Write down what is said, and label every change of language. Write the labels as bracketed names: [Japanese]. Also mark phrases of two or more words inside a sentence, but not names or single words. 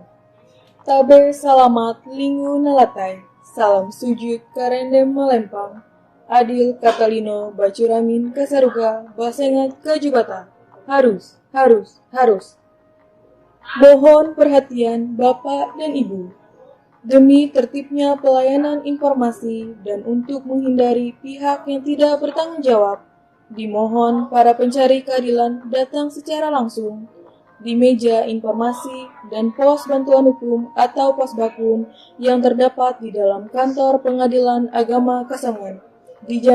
[Kendayan] Tabe salamat lingu nalatai, salam sujud karendem melempang, adil katalino bacuramin kasaruga basengat kajubata, [Indonesian] harus. Mohon perhatian Bapak dan Ibu. Demi tertibnya pelayanan informasi dan untuk menghindari pihak yang tidak bertanggung jawab, dimohon para pencari keadilan datang secara langsung di meja informasi dan pos bantuan hukum atau pos bakun yang terdapat di dalam kantor Pengadilan Agama Kasongan.